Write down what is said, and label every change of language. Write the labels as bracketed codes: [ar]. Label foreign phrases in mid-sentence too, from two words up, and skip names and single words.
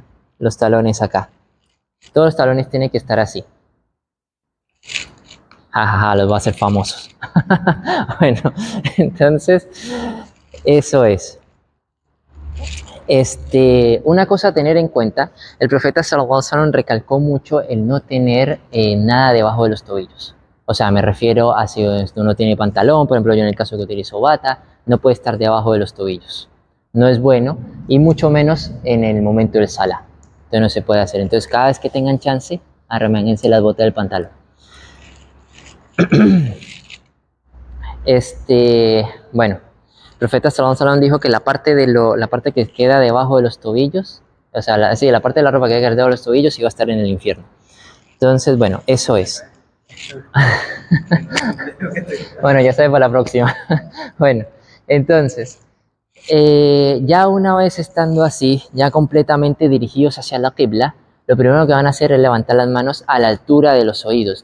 [es] Los talones acá. Todos los talones tienen que estar así. Jajaja, los va a hacer famosos. Bueno, entonces, eso es. Una cosa a tener en cuenta, el profeta [ar] صلى الله عليه وسلم [es] recalcó mucho el no tener nada debajo de los tobillos. O sea, me refiero a si uno tiene pantalón, por ejemplo, yo en el caso que utilizo bata, no puede estar debajo de los tobillos. No es bueno, y mucho menos en el momento del salah. Entonces no se puede hacer. Entonces cada vez que tengan chance, arremáñense las botas del pantalón. Bueno, el profeta [ar] صلى الله عليه وسلم [es] dijo que la parte que queda debajo de los tobillos, o sea, la parte de la ropa que queda debajo de los tobillos iba a estar en el infierno. Entonces, bueno, eso es. Bueno, ya sabe para la próxima. Bueno, entonces, ya una vez estando así, ya completamente dirigidos hacia la qibla, lo primero que van a hacer es levantar las manos a la altura de los oídos.